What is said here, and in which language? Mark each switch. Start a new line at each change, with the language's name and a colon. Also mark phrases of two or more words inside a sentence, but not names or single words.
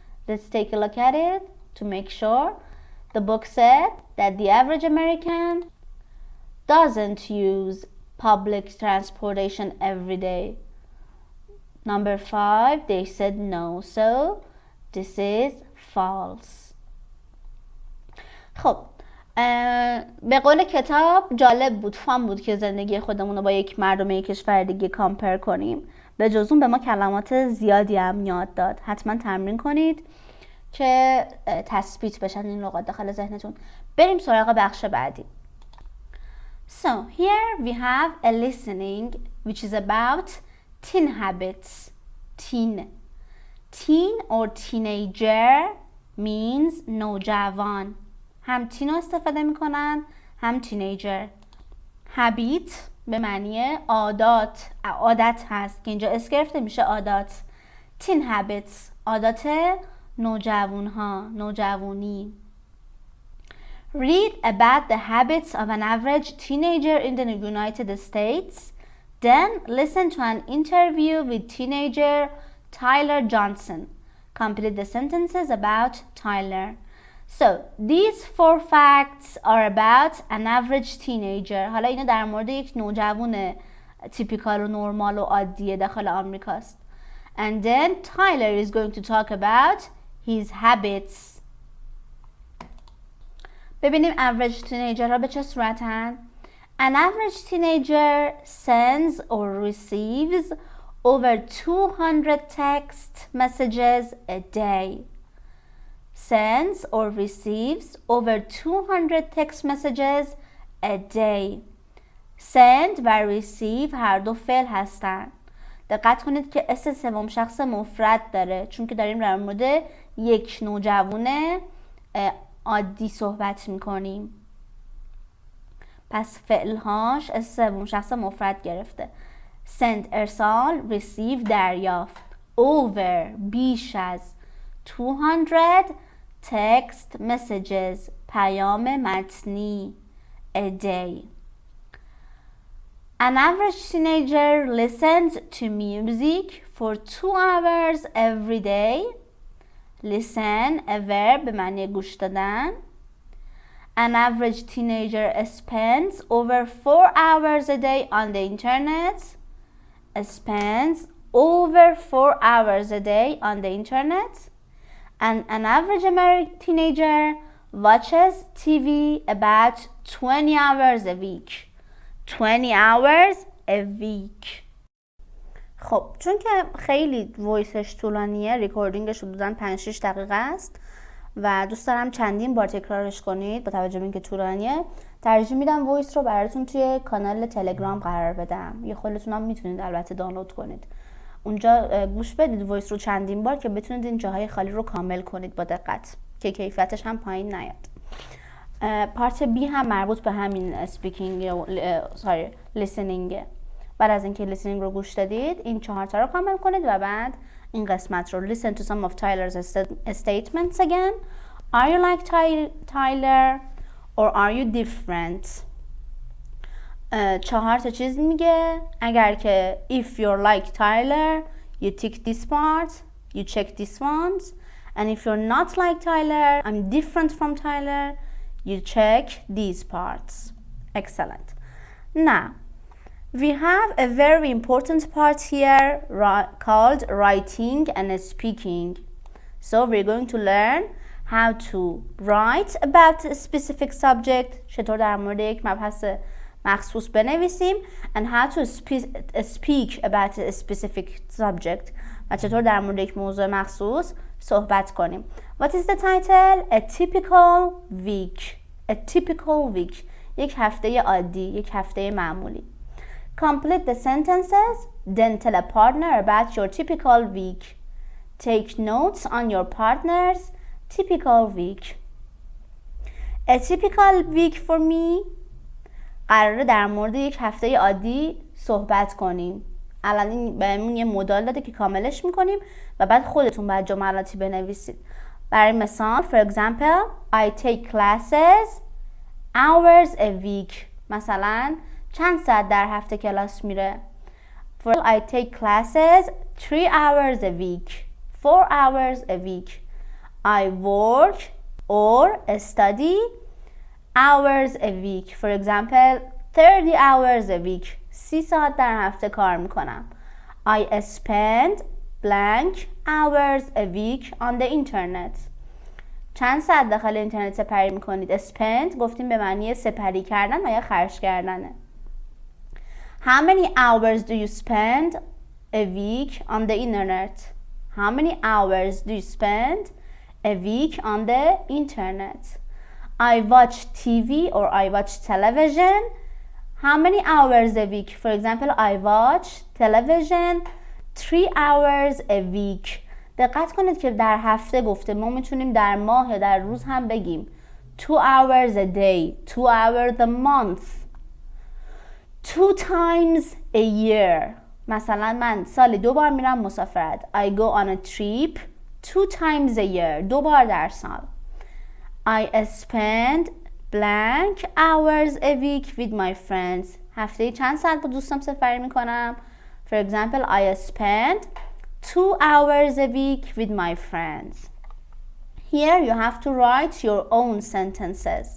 English: Let's take a look at it to make sure. The book said that the average American doesn't use public transportation every day. Number 5, they said no. So this is false.
Persian: خب به قول کتاب جالب بود، فان بود که زندگی خودمون رو با یک مردم یک کشور دیگه کامپر کنیم. به جز اون به ما کلمات زیادی هم یاد داد. حتما تمرین کنید که تثبیت بشن این لغات داخل ذهنتون. بریم سراغ بخش بعدی.
English: So here we have a listening which is about teen habits. Teen or teenager means نوجوان.
Persian: هم تین رو استفاده میکنن هم تینیجر. habit به معنی عادت هست که اینجا اس گرفته میشه عادات.
English: teen habits
Persian: عادات نوجوانی.
English: Read about the habits of an average teenager in the United States. Then listen to an interview with teenager Tyler Johnson. Complete the sentences about Tyler. So, these 4 facts are about an average teenager.
Persian: حالا اینا در مورد یک نوجوان تیپیکال و نرمال و عادیه داخل آمریکاست.
English: And then Tyler is going to talk about his habits.
Persian: ببینیم
English: average teenager
Persian: ها به چه صورتن؟
English: An average teenager sends or receives over 200 text messages a day. Sends or receives over 200 text messages a day.
Persian: Send و receive هر دو فعل هستن. دقت کنید که اس سوم شخص مفرد داره چون که داریم در مورد یک نوجوان عادی صحبت میکنیم. پس فعلهاش اس سوم شخص مفرد گرفته. Send ارسال، receive دریافت.
English: Over
Persian: بیش از
English: 200 text messages
Persian: پیام متنی
English: a day. An average teenager listens to music for 2 hours every day. Listen a verb
Persian: به معنی گوش دادن.
English: An average teenager spends over 4 hours a day on the internet. Spends over 4 hours a day on the internet, and an average American teenager watches TV about 20 hours a week. 20 hours a week.
Persian: خب چون که خیلی وایسش طولانیه، ریکوردینگش حدوداً 5-6 دقیقه است و دوست دارم چندین بار تکرارش کنید با توجه به اینکه طولانیه، ترجیح میدم وایس رو براتون توی کانال تلگرام قرار بدم. یه خودتون هم میتونید البته دانلود کنید، اونجا گوش بدید وایس رو چندین بار که بتونید این جاهای خالی رو کامل کنید با دقت که کیفیتش هم پایین نیاد. پارت بی هم مربوط به همین اسپیکینگ لیسنینگ. بعد از اینکه لیسنینگ رو گوش دادید این 4 تا رو کامل کنید و بعد این قسمت رو
English: listen to some of Tyler's statements again. Are you like Tyler or are you different?
Persian: 4 تا چیز میگه. اگر که
English: if you're like Tyler you tick this part, you check this ones, and if you're not like Tyler, I'm different from Tyler, you check these parts. Excellent. Now we have a very important part here called writing and speaking. So we're going to learn how to write about a specific subject.
Persian: چطور در مورد یک مبحث مخصوص بنویسیم
English: and how to speak about a specific subject.
Persian: و چطور در مورد یک موضوع مخصوص صحبت کنیم.
English: What is the title? A typical week. A typical week.
Persian: یک هفته عادی، یک هفته معمولی.
English: Complete the sentences, then tell a partner about your typical week. Take notes on your partner's typical week. A typical week for me.
Persian: قراره در مورد یک هفته عادی صحبت کنیم. الان این بهمون یه مدال داده که کاملش میکنیم و بعد خودتون باید جملاتی بنویسید. برای مثال
English: for example I take classes hours a week.
Persian: مثلا چند ساعت در هفته کلاس میره.
English: For I take classes 3 hours a week, 4 hours a week. I work or study hours a week. For example 30 hours a week.
Persian: 30 ساعت در هفته کار میکنم.
English: I spend blank hours a week on the internet.
Persian: چند ساعت داخل اینترنت سپری میکنید؟ spend گفتیم به معنی سپری کردن و یا خرج کردنه.
English: How many hours do you spend a week on the internet? How many hours do you spend a week on the internet? I watch TV or I watch television. How many hours a week? For example, I watch television 3 hours a week.
Persian: دقت کنید که در هفته گفته، ما میتونیم در ماه یا در روز هم بگیم
English: 2 hours a day, 2 hours a month, 2 times a year.
Persian: مثلا من سالی 2 بار میرم مسافرت.
English: I go on a trip 2 times a year.
Persian: 2 بار در سال.
English: I spend blank hours a week with my friends.
Persian: هفته چند ساعت با دوستم سفری میکنم.
English: For example, I spend 2 hours a week with my friends. Here you have to write your own sentences.